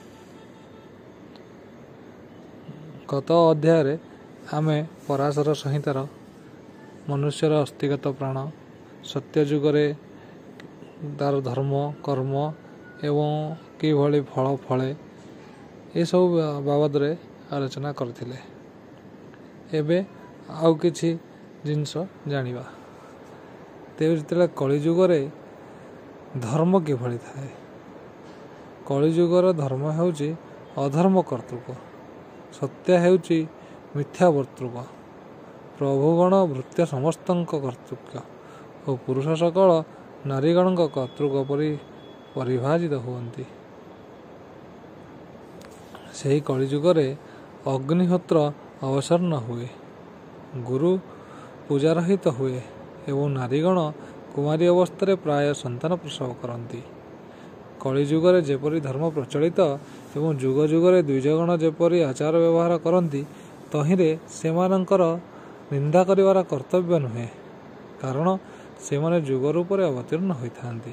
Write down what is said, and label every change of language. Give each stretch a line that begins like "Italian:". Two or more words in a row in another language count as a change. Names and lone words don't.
Odia: ଗତ ଅଧ୍ୟାୟ ଆମେ ପରାଶର ସଂହିତାର ମନୁଷ୍ୟର ଅସ୍ଥିଗତ ପ୍ରାଣ ସତ୍ୟଯୁଗରେ ତାର ଧର୍ମ କର୍ମ ଏବଂ କିଭଳି ଫଳ ଫଳେ ଏ ସବୁ ବାବଦ ରେ ଆଲୋଚନା କରିଥିଲେ। ଏବେ ଆଉ କିଛି ଜିନିଷ ଜାଣିବା। ତେଜ ଜିତେ କଳିଯୁଗରେ ଧର୍ମ କିଭଳି ଥାଏ। କଳିଯୁଗର ଧର୍ମ ହେଉଛି ଅଧର୍ମ କର୍ତ୍ତୃକ, ସତ୍ୟ ହେଉଛି ମିଥ୍ୟା ବର୍ତ୍ତୃକ, ପ୍ରଭୁଗଣ ଭୃତ୍ୟ ସମସ୍ତଙ୍କ କର୍ତ୍ତୃକ ଓ ପୁରୁଷ ସକଳ ନାରୀଗଣ କର୍ତ୍ତୃକ ପରି ପରିଭାଜିତ ହୁଅନ୍ତି। ସେହି କଳିଯୁଗରେ ଅଗ୍ନିହୋତ୍ର ଅବସନ୍ନ ହୁଏ, ଗୁରୁ ପୂଜା ରହିତ ହୁଏ ଏବଂ ନାରୀଗଣ କୁମାରୀ ଅବସ୍ଥା ପ୍ରାୟ ସନ୍ତାନ ପ୍ରସବ କରନ୍ତି। କଳିଯୁଗରେ ଯେପରି ଧର୍ମ ପ୍ରଚଳିତ ଏବଂ ଯୁଗ ଯୁଗରେ ଦ୍ୱିଜଗଣ ଯେପରି ଆଚାର ବ୍ୟବହାର କରନ୍ତି ତାହିରେ ସେମାନଙ୍କର ନିନ୍ଦା କରିବାର କର୍ତ୍ତବ୍ୟ ନୁହେଁ, କାରଣ ସେମାନେ ଯୁଗ ରୂପରେ ଅବତୀର୍ଣ୍ଣ ହୋଇଥାନ୍ତି।